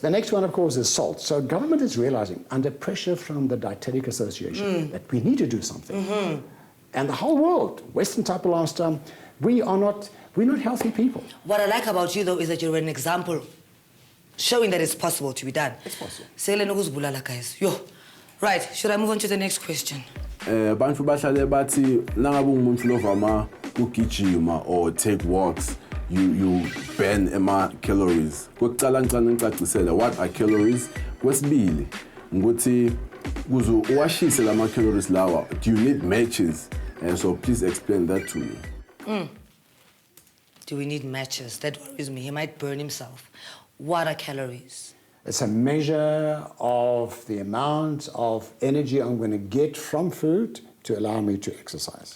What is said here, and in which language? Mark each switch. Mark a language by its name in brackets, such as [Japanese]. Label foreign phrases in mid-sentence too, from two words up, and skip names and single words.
[English] The next one, of course, is salt. So government is realizing, under pressure from the Dietetic Association, that we need to do something. And the whole world, Western type of lifestyle, we're not healthy people. What I like about you, though, is that you're an example showing that it's possible to be done. It's possible. [Swati] Selena ukuzibulala, guys. [English] Yo. Right, should I move on to the next question? [Swati] Bantu bahlale bathi nangabe ungumuntu lovama ukugijima [English] or take walks, you burn [Swati] ema calories. Kokucala ngicela ngicacisele [English] what are calories. [Swati] Kwesibili nguthi kuze uwashise lama calories lawa, [English] do you need matches? And so please explain that to me. Do we need matches? That worries me. He might burn himself. What are calories? It's a measure of the amount of energy I'm going to get from food to allow me to exercise.